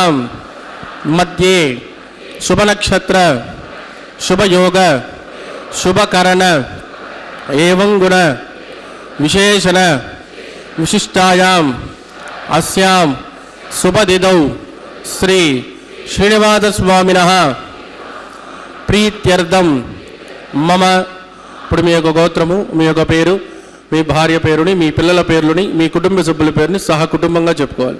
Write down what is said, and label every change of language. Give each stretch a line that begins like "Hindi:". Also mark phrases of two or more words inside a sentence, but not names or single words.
Sanskrit: मध्ये शुभ नक्षत्र शुभ योग शुभ करण एवं गुण विशेषण विशिष्टायाम् अस्यां शुभदिनौ श्री श्रीनिवासस्वामिनः प्रीत्यर्थं मम
Telugu: ఇప్పుడు మీ యొక్క గోత్రము మీ యొక్క పేరు మీ భార్య పేరుని మీ పిల్లల పేర్లని మీ కుటుంబ సభ్యుల పేరుని సహ కుటుంబంగా చెప్పుకోవాలి.